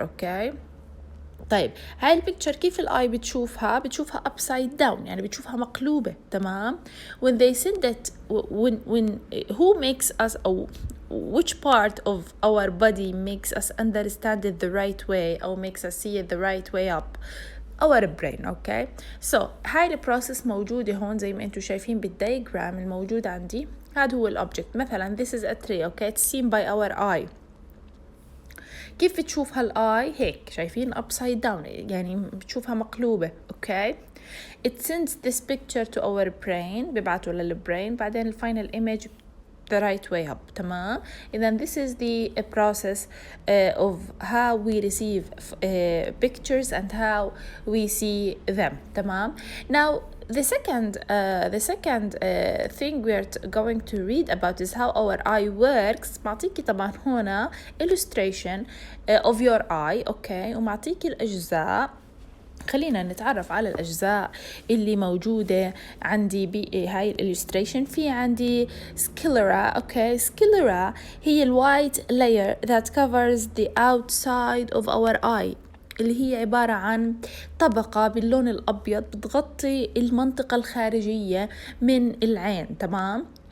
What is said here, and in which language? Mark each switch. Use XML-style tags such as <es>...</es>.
<ar>okay, طيب هاي البيكتشر كيف الآي بتشوفها</ar> <en>upside down،</en> <ar>يعني بتشوفها مقلوبة.</ar> <en>تمام، when they said that when who makes us أو which part of our body makes us understand it the right way أو makes us see it the right way up? our brain.</en> <ar>okay, so هاي البروسيس موجودة هون زي ما انتم شايفين بالدياجرام الموجود عندي. هذا هو الأوبجكت.</ar> <en>مثلا this is a tree. okay, it's seen by our eye.</en> <ar>كيف بتشوف هالآي؟ هيك شايفين</ar> <en>upside down،</en> <ar>يعني بتشوفها مقلوبة.</ar> <en>okay, it sends this picture to our brain،</en> <ar>ببعته للبرين، بعدين الفاينل</ar> <en>image the right way up. تمام، إذن this is the process of how we receive pictures and how we see them.</en> <ar>تمام.</ar> <en>Now the second thing we're going to read about is how our eye works.</en> <ar>معطيكي طبعا هنا</ar> <en>illustration of your eye.</en> <ar>okay, ومعطيكي الأجزاء. خلينا نتعرف على الأجزاء اللي موجودة عندي بهاي الإليستريشن. في عندي sclera. okay, sclera هي الوايت</ar> <en>layer that covers the outside of our eye،</en> <ar>اللي هي عبارة عن طبقة باللون الأبيض بتغطي المنطقة الخارجية من العين. تمام.</ar>